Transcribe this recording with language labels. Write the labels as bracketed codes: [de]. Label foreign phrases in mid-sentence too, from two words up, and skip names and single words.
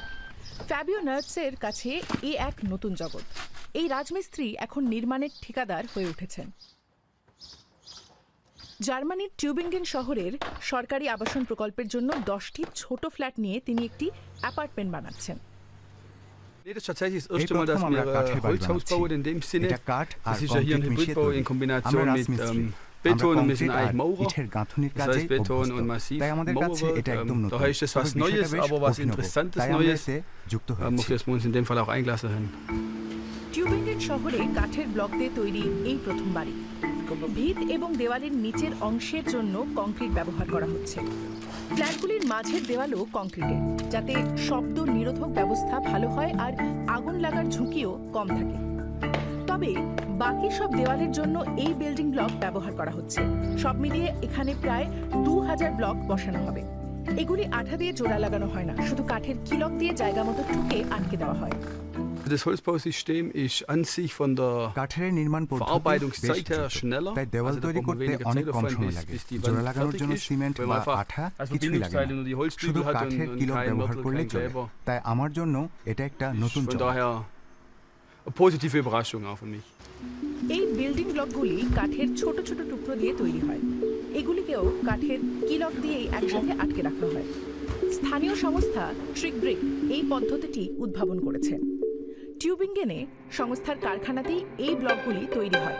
[bn] ফ্যাবিও নার্টসের কাছে এ এক নতুন জগৎ। এই রাজমিস্ত্রি এখন নির্মাণের ঠিকাদার হয়ে উঠেছেন। জার্মানির টিউবিঙ্গেন শহরের সরকারি আবাসন প্রকল্পের জন্য 10টি ছোট ফ্ল্যাট নিয়ে তিনি একটি অ্যাপার্টমেন্ট বানাচ্ছেন। [de] Das ist tatsächlich das erste Mal, dass wir Holzhaus bauen in dem Sinne. Das ist ja hier ein Hybridbau in Kombination mit Beton und wir sind eigentlich Maurer. Das heißt Beton und Massivmauerwerk. Daher ist das was Neues, aber was Interessantes Neues, wofür wir uns in dem Fall auch eingelassen haben. [bn] টিউবিঙ্গেন শহরে কাঠের ব্লক দিয়ে তৈরি এই প্রথম বাড়ি। ভিত এবং দেওয়ালের নিচের অংশের জন্য কংক্রিট ব্যবহার করা হচ্ছে। ফ্ল্যাটগুলির মাঝের দেওয়ালও কংক্রিটের, যাতে শব্দ নিরোধক ব্যবস্থা ভালো হয় আর আগুন লাগার ঝুঁকিও কম থাকে। তবে বাকি সব দেওয়ালের জন্য এই বিল্ডিং ব্লক ব্যবহার করা হচ্ছে। সব মিলিয়ে এখানে প্রায় 2000 ব্লক বসানো হবে। এগুলি আঠা দিয়ে জোড়া লাগানো হয় না, শুধু কাঠের কিলক দিয়ে জায়গা মতো ঠুকে আটকে দেওয়া হয়। [de] Das Holzbausystem ist an sich von der Verarbeitungszeit her schneller, also da braucht man weniger Zeitaufwand, bis die Wand fertig ist, weil man einfach als Verbindungsteile nur die Holzbügel hat und kein Mörtel, kein Kleber. Von daher eine positive Überraschung auch für mich. [bn] এই বিল্ডিং ব্লকগুলি কাঠের ছোট ছোট টুকরো দিয়ে তৈরি হয়। এগুলিকেও কাঠের কিলক দিয়েই একসাথে আটকে রাখা হয়। স্থানীয় সংস্থা ট্রিক ব্রিক এই পদ্ধতিটি উদ্ভাবন করেছে। টিউবিঙ্গেনে সংস্থার কারখানাতেই এই ব্লকগুলি তৈরি হয়।